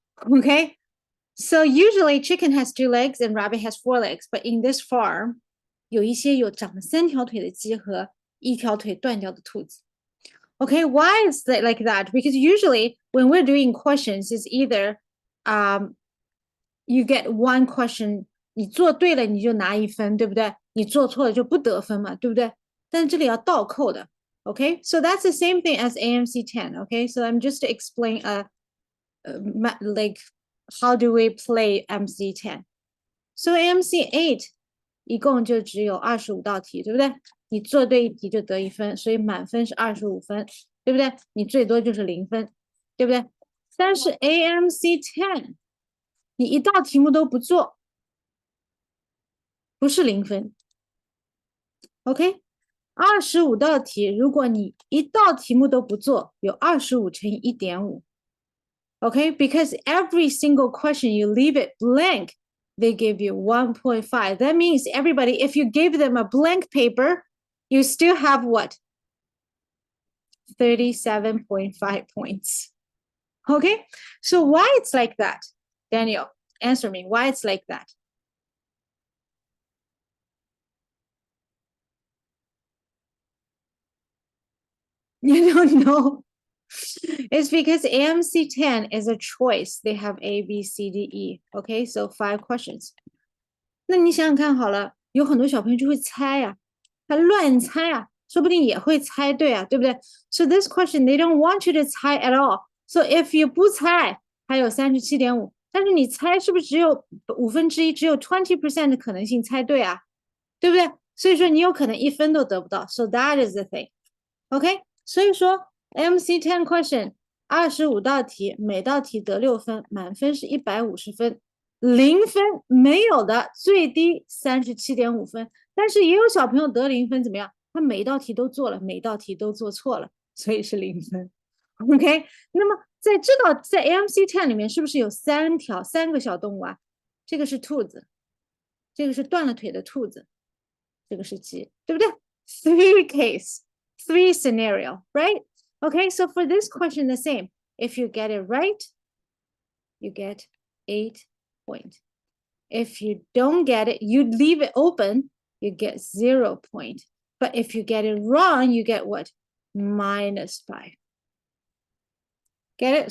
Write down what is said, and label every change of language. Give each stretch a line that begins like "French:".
English: Okay, so usually chicken has 2 legs and rabbit has 4 legs, but in this farm,
Chinese: 有一些有长了3条腿的鸡和1条腿断掉的兔子。
English: Okay, why is that like that? Because usually when we're doing questions, it's either you get 1 question,
Chinese: 你做对了你就拿1分，对不对？你做错了就不得分嘛，对不对？但这里要倒扣的。
English: Okay, so that's the same thing as AMC 10. Okay, so I'm just to explain like how do we play MC10?
Chinese: So MC8 一共就只有25道题，对不对？你做对一题就得1分，所以满分是25分，对不对？你最多就是0分，对不对？但是 AMC10 你一道题目都不做，不是0分。 OK， 25道题，如果你一道题目都不做，有25乘以 1.5。
English: Okay, because every single question you leave it blank, they give you 1.5. That means everybody, if you gave them a blank paper, you still have what? 37.5 points. Okay, so why it's like that? Daniel, answer me. Why it's like that? You don't know. It's because AMC10 is a choice. They have A, B, C, D, E. Okay, so 5 questions.
Chinese: 那你想想看好了，有很多小朋友就会猜呀，他乱猜啊，说不定也会猜对啊，对不对？
English: So this question, they don't want you to 猜 at all. So if you
Chinese: 不猜，还有37.5，但是你猜是不是只有1/5，只有 20% 的可能性猜对啊，对不对？所以说你有可能1分都得不到。
English: So that is the thing.
Chinese: OK， 所以说 MC10 question 25道题，每道题得6分，满分是150分，0分没有的，最低37.5分。但是也有小朋友得0分，怎么样？他每一道题都做了，每道题都做错了，所以是0分。 OK， 那么在AMC10 里面是不是有3个小动物啊？这个是兔子，这个是断了腿的兔子，这个是鸡，对不对？
English: 3 case, 3 scenario, right? Okay, so for this question, the same. If you get it right, you get 8 points. If you don't get it, you leave it open, you get 0 point. But if you get it wrong, you get what? -5. Get it?